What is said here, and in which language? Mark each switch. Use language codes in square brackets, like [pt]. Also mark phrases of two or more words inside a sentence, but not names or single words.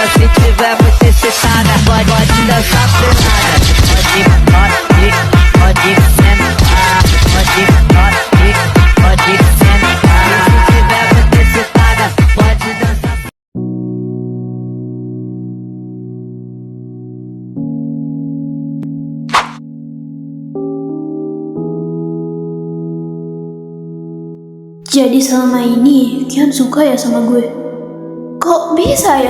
[pt] Se tiver muito excitada, pode dançar pelada. Pode sentar, pode sentar. Se tiver muito excitada, pode dançar. [id] Jadi selama ini Kian suka ya sama gue? Kok bisa ya?